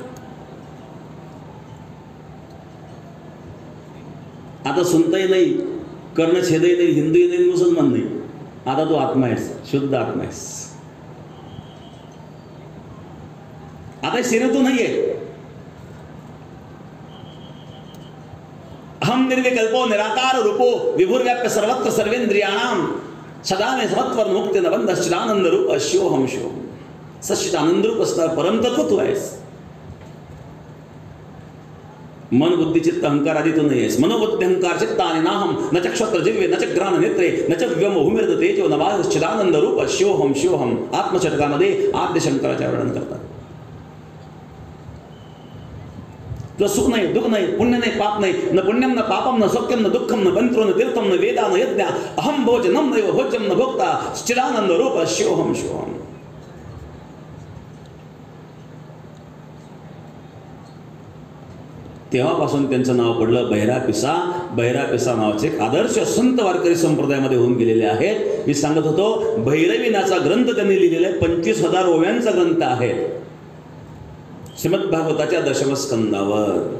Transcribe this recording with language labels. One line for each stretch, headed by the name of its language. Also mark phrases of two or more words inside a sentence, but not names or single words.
Marathi: आता सुनताही नाही, कर्णछेदही नाही, हिंदूही नाही, मुसलमान नाही, आता तू आत्मा आहेस, शुद्ध आत्मा आहेस. आता शरीर तू नाहीये.
Sanskrit: अहम निर्विकल्पो निराकार रूपो विभुर्व्याप्य सर्वत्र सर्वेंद्रियाणाम सदा मे समत्वर मुक्ती नबंध सच्चिदानंद रूप शिवोहम शिवोहम.
Marathi: सच्चिदानंद रूप असणार परमतत्व तू आहेस. मन बुद्धी चित्त अहंकार आदि तू नाही आहेस.
Sanskrit: मनोबुद्धी अहंकार चित्त आणि नाहम न चक्षत्र जिव्हे न च ग्राण नेत्रे न च व्योमभूमिर्द तेजो न वा सच्चिदानंद रूप शिवोहम शिवोहम.
Marathi: आत्मषटकामध्ये आद्य शंकराचे वर्णन करतात. तुला सुख नाही, दुःख नाही, पुण्य नाही, पाप नाही,
Sanskrit: न पुण्यम न पापम न सौख्यम न दुःखम न पंत्रो न तीर्थम न वेदा न यज्ञ अहम भोजनम नैव भोज्यम न भोक्ता सच्चिदानंद रूप शिवोहम शिवोहम.
Marathi: तेव्हापासून त्यांचं नाव पडलं बहिरा पिसा. बहिरा पिसा नावाचे एक आदर्श संत वारकरी संप्रदायामध्ये होऊन गेलेले आहेत. मी सांगत होतो भैरवी नाचा ग्रंथ त्यांनी लिहिलेला आहे. 25,000 ओव्यांचा ग्रंथ आहे श्रीमद भागवताच्या दशमस्कंदावर.